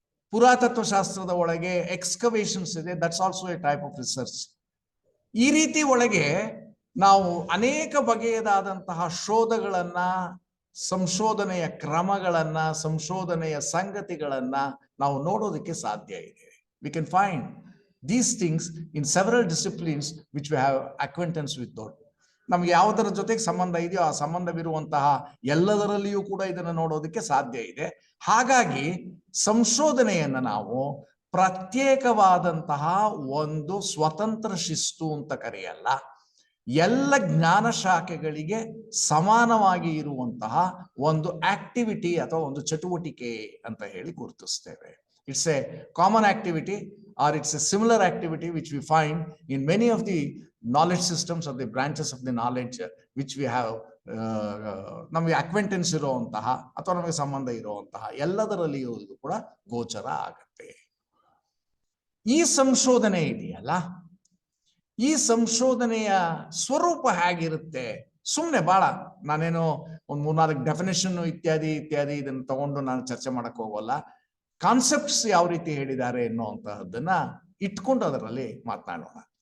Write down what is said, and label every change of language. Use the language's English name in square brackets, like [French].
[Kannada] ಪುರಾತತ್ವ ಶಾಸ್ತ್ರದ ಒಳಗೆ ಎಕ್ಸ್ಕವೇಷನ್ಸ್ ಇದೆ, [English] That's also a type of research. [Kannada] ಈ ರೀತಿ ಒಳಗೆ ನಾವು ಅನೇಕ ಬಗೆಯದಾದಂತಹ ಶೋಧಗಳನ್ನ, ಸಂಶೋಧನೆಯ ಕ್ರಮಗಳನ್ನ, ಸಂಶೋಧನೆಯ ಸಂಗತಿಗಳನ್ನ ನಾವು ನೋಡೋದಕ್ಕೆ ಸಾಧ್ಯ ಇದೆ. [English] We can find these things in several disciplines which we have acquaintance with. [Kannada] ನಮ್ಗೆ ಯಾವುದರ ಜೊತೆಗೆ ಸಂಬಂಧ ಇದೆಯೋ ಆ ಸಂಬಂಧವಿರುವಂತಹ ಎಲ್ಲದರಲ್ಲಿಯೂ ಕೂಡ ಇದನ್ನು ನೋಡೋದಕ್ಕೆ ಸಾಧ್ಯ ಇದೆ. ಹಾಗಾಗಿ ಸಂಶೋಧನೆಯನ್ನ ನಾವು ಪ್ರತ್ಯೇಕವಾದಂತಹ ಒಂದು ಸ್ವತಂತ್ರ ಶಿಸ್ತು ಅಂತ ಕರೆಯಲ್ಲ, ಎಲ್ಲ ಜ್ಞಾನ ಶಾಖೆಗಳಿಗೆ ಸಮಾನವಾಗಿ ಇರುವಂತಹ ಒಂದು ಆಕ್ಟಿವಿಟಿ ಅಥವಾ ಒಂದು ಚಟುವಟಿಕೆ ಅಂತ ಹೇಳಿ ಗುರುತಿಸ್ತೇವೆ. [English] it's a common activity or it's a similar activity which we find in many of the knowledge systems or the branches of the knowledge which we have [Kannada] ನಮಗೆ ಅಕ್ವೆಂಟೆನ್ಸ್ ಇರುವಂತಹ ಅಥವಾ ನಮಗೆ ಸಂಬಂಧ ಇರುವಂತಹ ಎಲ್ಲದರಲ್ಲಿಯೂ ಕೂಡ ಗೋಚರ ಆಗತ್ತೆ. ಈ ಸಂಶೋಧನೆ ಇದೆಯಲ್ಲ, ಈ ಸಂಶೋಧನೆಯ ಸ್ವರೂಪ ಹೇಗಿರುತ್ತೆ? ಸುಮ್ಮನೆ ಬಹಳ ನಾನೇನು ಒಂದು 3-4 ಡೆಫಿನೇಷನ್ ಇತ್ಯಾದಿ ಇದನ್ನು ತಗೊಂಡು ನಾನು ಚರ್ಚೆ ಮಾಡಕ್ ಹೋಗಲ್ಲ. ಕಾನ್ಸೆಪ್ಟ್ಸ್ ಯಾವ ರೀತಿ ಹೇಳಿದ್ದಾರೆ ಎನ್ನುವಂತಹದ್ದನ್ನ ಇಟ್ಕೊಂಡು ಅದರಲ್ಲಿ ಮಾತನಾಡೋಣ.